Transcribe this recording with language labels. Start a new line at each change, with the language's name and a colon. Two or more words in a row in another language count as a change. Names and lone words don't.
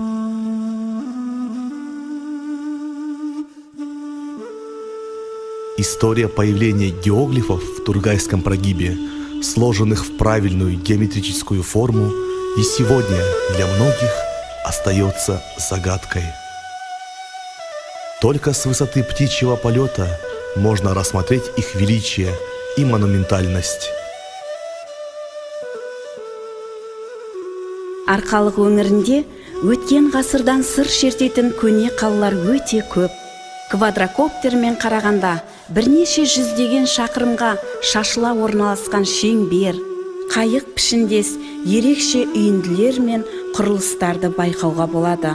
Russian: История появления геоглифов в Тургайском прогибе, сложенных в правильную геометрическую форму, и сегодня для многих остается загадкой. Только с высоты птичьего полета можно рассмотреть их величие и монументальность.
Kazakh: Арқалық өңірінде өткен ғасырдан сыр шертетін көне қалалар өте көп. Квадрокоптермен қарағанда бірнеше жүздеген шақырымға шашыла орналасқан шеңбер, қайық пішіндес ерекше үйінділер мен құрылыстарды байқауға болады.